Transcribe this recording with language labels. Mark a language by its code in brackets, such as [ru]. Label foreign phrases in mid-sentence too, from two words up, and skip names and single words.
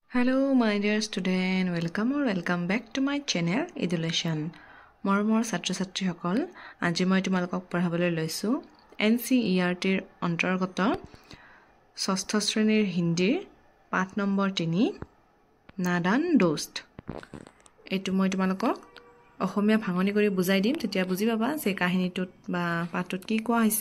[en] Hello, my dear student. Welcome back to my channel Education. Mormor Satri Satri Hokol. [as] আজি মই তোমালোক পঢ়াবলৈ লৈছো NCERT ৰ অন্তৰ্গত ষষ্ঠ শ্ৰেণীৰ হিন্দীৰ পাঠ নম্বৰ 3 নাদান দোস্ত। এটো মই তুমালক অসমীয়া ভাঙনি কৰি বুজাই দিম, তেতিয়া বুজি পাবা যে কাহিনীটোত বা পাঠটোত কি কোৱা হৈছে।